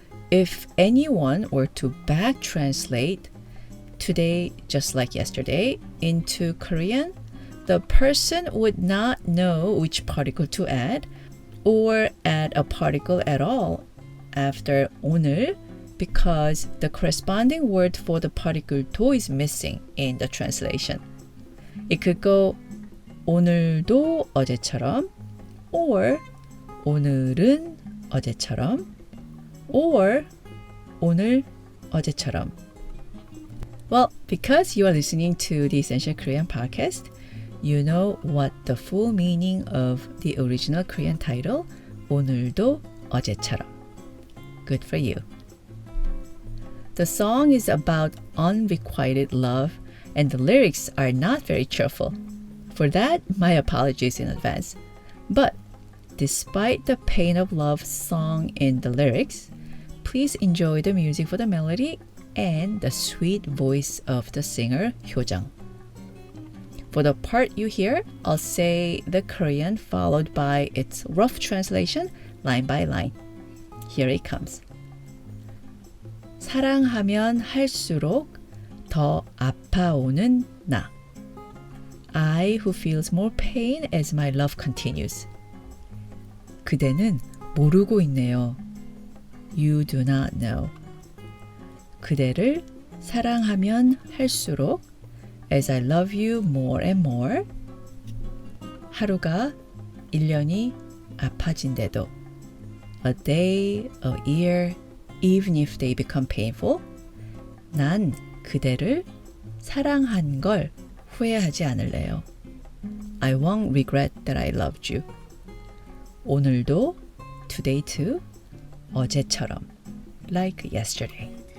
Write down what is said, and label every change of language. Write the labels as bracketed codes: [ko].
[en] if anyone were to back translate Today Just Like Yesterday into Korean, the person would not know which particle to add or add a particle at all after 오늘 because the corresponding word for the particle 도 is missing in the translation. It could go [ko] 오늘도 어제처럼 or 오늘은 어제처럼 or 오늘 어제처럼. [en] Well, because you are listening to the Essential Korean podcast, you know what the full meaning of the original Korean title [ko] 오늘도 어제처럼. [en] Good for you. The song is about unrequited love and the lyrics are not very cheerful. For that, my apologies in advance. But despite the pain of love song in the lyrics, please enjoy the music for the melody and the sweet voice of the singer Hyo Jung. For the part you hear, I'll say the Korean followed by its rough translation line by line. Here it comes. [ko] 사랑하면 할수록 더 아파오는 나. [en] I who feels more pain as my love continues. [ko] 그대는 모르고 있네요. [en] You do not know. [ko] 그대를 사랑하면 할수록 [en] As I love you more and more. [ko] 하루가 1년이 아파진대도 [en] A day, a year, even if they become painful. [ko] 난 그대를 사랑한 걸 후회하지 않을래요. [en] I won't regret that I loved you. 오늘도, today too, 어제처럼, like yesterday.